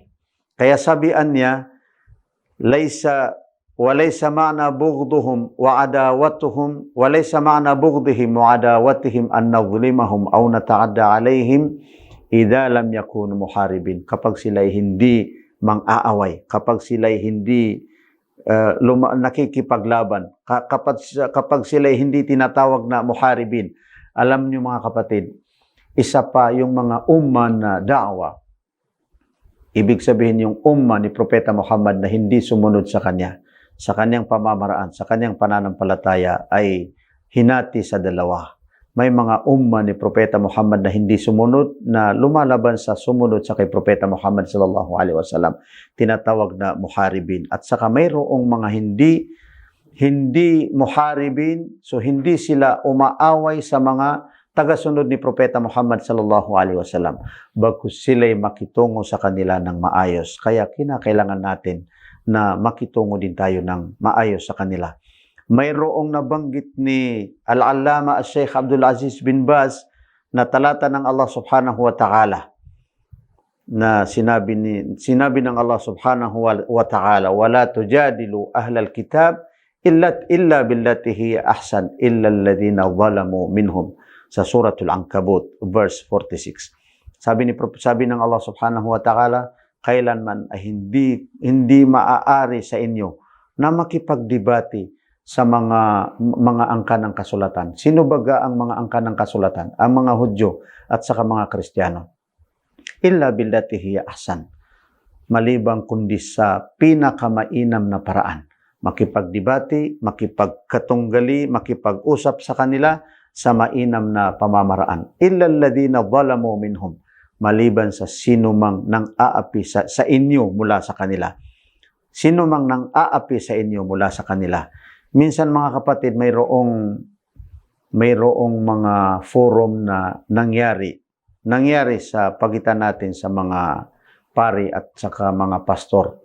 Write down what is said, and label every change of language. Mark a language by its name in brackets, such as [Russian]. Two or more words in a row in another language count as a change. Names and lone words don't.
[Filipino] Kaya sabihan niya, [Arabic] وليس معنى بغضهم وعداوتهم أن نظلمهم أو نتعدى عليهم إذا لم يكونوا محاربين. [Filipino] Kapag sila hindi mang-aaway, kapag sila hindi nakikipaglaban, kapag sila hindi tinatawag na muharibin. Alam niyo mga kapatid, isa pa yung mga umma na da'wa. Ibig sabihin yung umma ni Propeta Muhammad na hindi sumunod sa kanya, sa kanyang pamamaraan, sa kanyang pananampalataya ay hinati sa dalawa. May mga umma ni Propeta Muhammad na hindi sumunod, na lumalaban sa sumunod sa kay Propeta Muhammad [Arabic] صلى الله عليه وسلم, [Filipino] tinatawag na muharibin. At saka mayroong mga hindi muharibin, so hindi sila umaaway sa mga tagasunod ni Propeta Muhammad [Arabic] صلى الله عليه وسلم, [Filipino] bagkus sila'y makitungo sa kanila ng maayos. Kaya kinakailangan natin na makitungo din tayo ng maayos sa kanila. Mayroong nabanggit ni Al-Allama Sheikh Abdul Aziz bin Baz na talata ng Allah [Arabic] سبحانه وتعالى, [Filipino] na sinabi ng [Arabic] Allah سبحانه وتعالى ولا تجادلوا أهل الكتاب إلا بالتي هي أحسن إلا الذين ظلموا منهم, [Filipino] sa suratul Ankabut [Arabic] verse 46. [Filipino] Sabi ng Allah [Arabic] سبحانه وتعالى, [Filipino] kailanman ay hindi maaari sa inyo na makipagdebate sa mga angka ng kasulatan. Sino baga ang mga angka ng kasulatan? Ang mga Hudyo at saka mga Kristiyano. [Arabic] إلا بالتي هي أحسن. [Filipino] Malibang kundi sa pinakamainam na paraan. Makipagdebate, makipagkatunggali, makipag-usap sa kanila sa mainam na pamamaraan. [Arabic] إلا الذين ظلموا منهم. [Filipino] Maliban sa sino mang nang aapi sa inyo mula sa kanila. Sino mang nang aapi sa inyo mula sa kanila. Minsan mga kapatid, mayroong mga forum na nangyari sa pagitan natin sa mga pari at saka mga pastor.